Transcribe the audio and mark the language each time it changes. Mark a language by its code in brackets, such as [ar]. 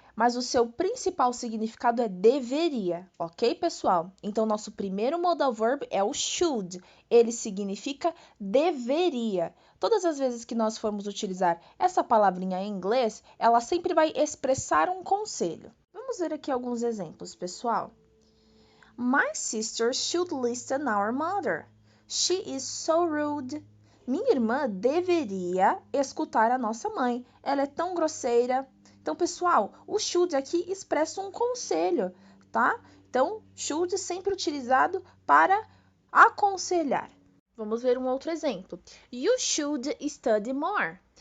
[pt] Mas o seu principal significado é deveria, ok, pessoal? Então, nosso primeiro modal verb é o should. Ele significa deveria. Todas as vezes que nós formos utilizar essa palavrinha em inglês, ela sempre vai expressar um conselho. Vamos ver aqui alguns exemplos, pessoal. [en] My sister should listen to our mother. She is so rude. [pt] Minha irmã deveria escutar a nossa mãe. Ela é tão grosseira. Então, pessoal, o should aqui expressa um conselho, tá? Então, should sempre utilizado para aconselhar. Vamos ver um outro exemplo. [en] You should study more.